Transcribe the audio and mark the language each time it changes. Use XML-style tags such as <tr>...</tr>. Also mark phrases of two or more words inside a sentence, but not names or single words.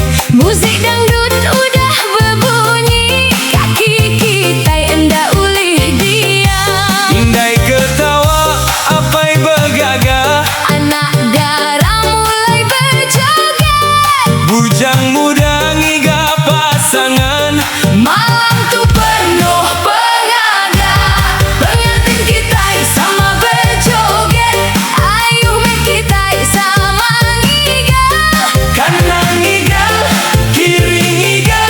<ms>Musik dangdut udah berbunyi,</ms> <iba>kaki kita endah ulih diam. Indai ketawa, apai bergagah.</iba> <ms>Anak darah mulai berjoget,</ms> <iba>Bujang muda ngiga pasangan. malam tuh penuh pengaga. Pengantin kita sama berjoget, ayo kita sama ngigal. Kanan ngigal, kiri ngigal.</iba>